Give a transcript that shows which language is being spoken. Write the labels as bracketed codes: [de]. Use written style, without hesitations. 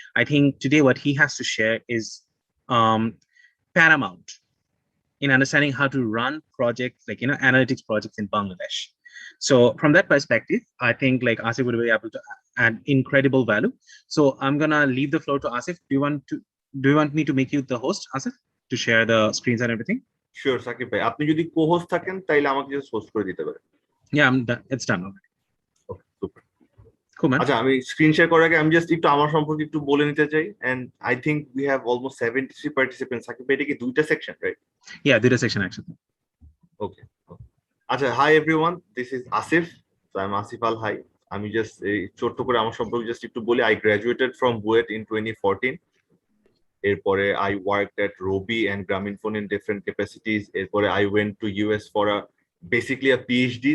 [en] I think today what he has to share is paramount in understanding how to run projects analytics projects in Bangladesh. So from that perspective, I think Asif would be able to add incredible value. So I'm gonna leave the floor to Asif. Do you want me to make you the host, Asif, to share the screens and everything? Sure, Sakib bhai. [bn] আপনি যদি co-host থাকেন তাইলে আমাকে just host করে দিতে পারেন. [en] Yeah, I'm done. It's done already. Okay, super. Cool, man. [bn] আচ্ছা, আমি স্ক্রিন শেয়ার করার আগে আমি জাস্ট একটু আমার সম্পর্কে একটু বলে নিতে চাই, [en] and I think we have almost 73 participants. [bn] Shakib ভাই, এটা কি দুইটা section, right? [en] Yeah, did a section actually. Okay. আচ্ছা, hi everyone, this is Asif. So I'm Asif Al Hai. [bn] আমি জাস্ট ছোট্ট করে আমার সম্পর্কে জাস্ট একটু বলি. [en] I graduated from BUET in 2014. এরপরে I worked at Robi and Grameenphone in different capacities. এরপরে I went to US for basically a PhD.